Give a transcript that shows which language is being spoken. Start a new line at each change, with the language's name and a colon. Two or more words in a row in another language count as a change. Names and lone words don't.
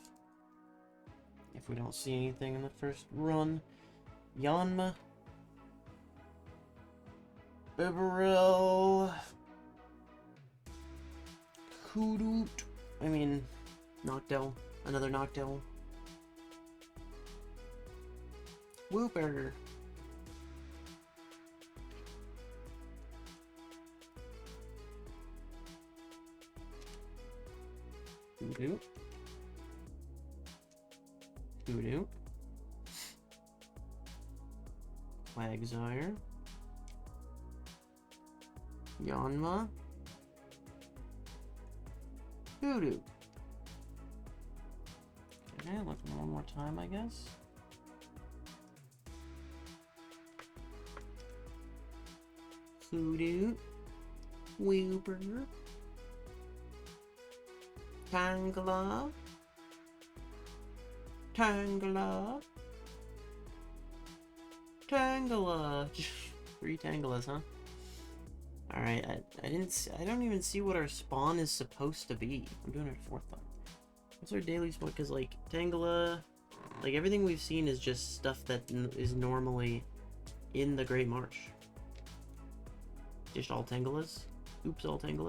English: If we don't see anything in the first run. Yanma. Bibarel. Kudoot. I mean, Noctowl. Another Noctowl. Wooper. Kudoot. Kudoot. Quagsire. Yanma. Kudoot. Okay, looking one more time, I guess. Kudoot. Wooper. Tangela. Tangela. Tangela. 3 Tangelas, huh? Alright, I don't even see what our spawn is supposed to be. I'm doing it 4th time. What's our daily spawn? Because, like, Tangela... Like, everything we've seen is just stuff that is normally in the Great March. Just all Tangelas. Oops, all Tangela.